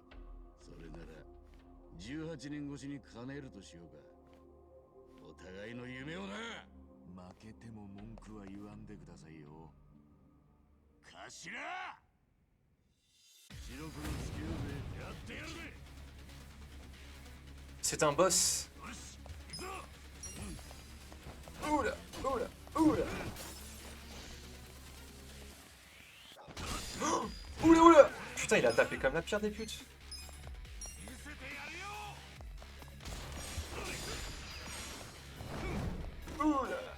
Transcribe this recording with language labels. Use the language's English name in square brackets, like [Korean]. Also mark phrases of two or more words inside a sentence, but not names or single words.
[Japanese] それなら18年越しに叶えるとしようか。お互いの夢をな。負けても文句は言わんでくださいよ。頭！白黒つけようぜ。やってやるぜ。 [French] C'est un boss. Oula, oula, oula. Oh, oula, oula. Putain, il a tapé comme la pire des putes. Oula.